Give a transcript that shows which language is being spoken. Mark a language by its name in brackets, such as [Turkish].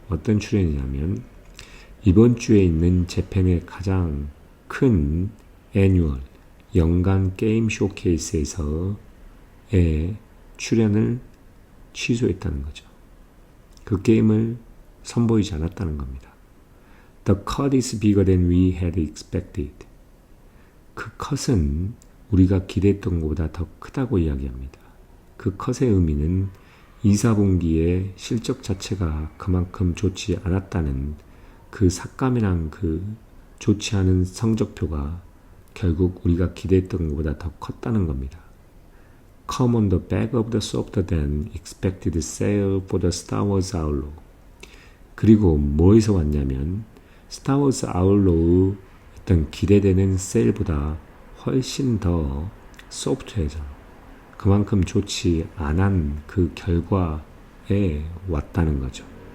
[Korean] 어떤 출연이냐면 이번 주에 있는 재팬의 가장 큰 애뉴얼 연간 게임 쇼케이스에서의 출연을 취소했다는 거죠. 그 게임을 선보이지 않았다는 겁니다. [English] The cut is bigger than we had expected. [Korean] 그 컷은 우리가 기대했던 것보다 더 크다고 이야기합니다. 그 컷의 의미는 2, 4분기의 실적 자체가 그만큼 좋지 않았다는 그 삭감이란 그 좋지 않은 성적표가 결국 우리가 기대했던 것보다 더 컸다는 겁니다. [English] Come on the back of the softer than expected sale for the Star Wars Outlaw. [Korean] 그리고 뭐에서 왔냐면 Star Wars Outlaw의 어떤 기대되는 세일보다 훨씬 더 소프트해져. 그만큼 좋지 않은 그 결과에 왔다는 거죠.